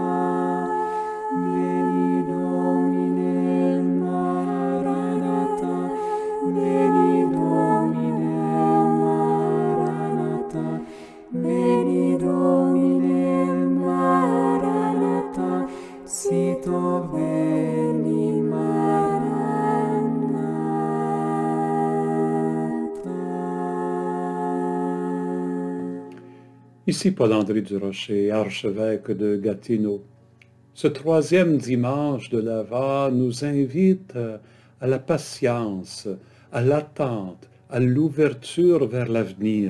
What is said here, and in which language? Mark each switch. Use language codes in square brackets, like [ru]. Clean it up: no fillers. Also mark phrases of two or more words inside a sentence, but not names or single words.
[la] veni Domine, Maranatha, veni Domine, Maranatha, veni Domine, Maranatha, sito veni, Maranatha. [fr] Ici Paul-André Durocher, archevêque de Gatineau. Ce troisième dimanche de l'Avent nous invite à la patience, à l'attente, à l'ouverture vers l'avenir.